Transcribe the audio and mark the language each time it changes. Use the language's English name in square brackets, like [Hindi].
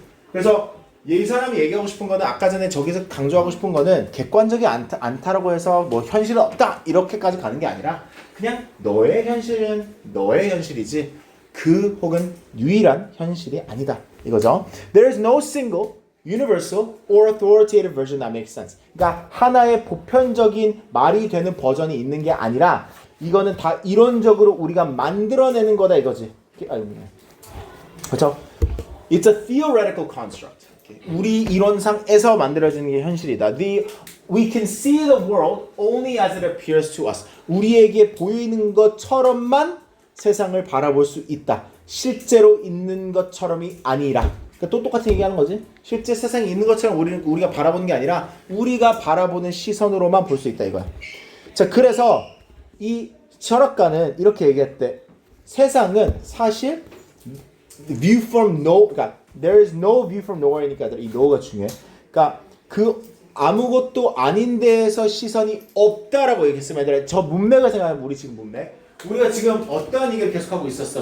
[Korean] 그래서 이 사람이 얘기하고 싶은 거는 아까 전에 저기서 강조하고 싶은 거는 객관적이 않다라고 해서 뭐 현실은 없다 이렇게까지 가는 게 아니라 그냥 너의 현실은 너의 현실이지 그 혹은 유일한 현실이 아니다 이거죠. [English] There is no single, universal or authoritative version that makes sense. [Korean] 그러니까 하나의 보편적인 말이 되는 버전이 있는 게 아니라 이거는 다 이론적으로 우리가 만들어내는 거다 이거지. 그렇죠? [English] It's a theoretical construct. [Korean] 우리 이론상에서 만들어지는 게 현실이다. [English] We can see the world only as it appears to us. [Korean] 우리에게 보이는 것처럼만 세상을 바라볼 수 있다. 실제로 있는 것처럼이 아니라. 그러니까 또 똑같은 얘기하는 거지. 실제 세상에 있는 것처럼 우리가 바라보는 게 아니라 우리가 바라보는 시선으로만 볼 수 있다 이거야. 자, 그래서 이 철학가는 이렇게 얘기했대. 세상은 사실 [English] view from no, [Korean] 그러니까 [English] there is no view from nowhere [Korean] 니까 이 no가 중요해. 그러니까 그 아무것도 아닌 데에서 시선이 없다라고 얘기했으면 얘들아 저 문맥을 생각하면 우리 지금 문맥 우리가 지금 어떠한 얘기를 계속하고 있었어.